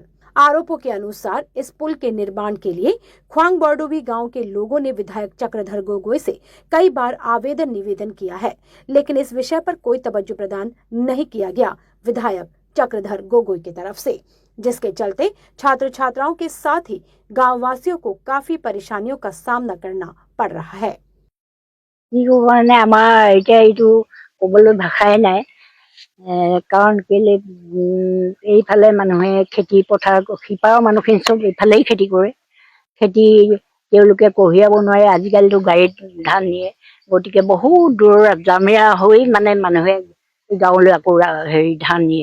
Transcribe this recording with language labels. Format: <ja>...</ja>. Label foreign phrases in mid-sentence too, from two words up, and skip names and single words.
<hi>आरोपों के अनुसार इस पुल के निर्माण के लिए ख्वांग बॉर्डोबी गांव के लोगों ने विधायक चक्रधर गोगोई से कई बार आवेदन निवेदन किया है, लेकिन इस विषय पर कोई तवज्जो प्रदान नहीं किया गया विधायक चक्रधर गोगोई की तरफ से, जिसके चलते छात्र छात्राओं के साथ ही गांव वासियों को काफी परेशानियों का सामना करना पड़ रहा है।</hi> <as>কবলৈ ভাষাই নাই, কাৰণ কেলে এইফালে মানুহে খেতি পথাৰ সিপাৰৰ মানুহখিনি চব এইফালেই খেতি কৰে। খেতি তেওঁলোকে কঢ়িয়াব নোৱাৰে, আজিকালিতো গাড়ীত ধান নিয়ে, গতিকে বহুত দূৰৰ জামেৰা হৈ মানে মানুহে গাঁৱলৈ আকৌ ধান নিয়ে।</as>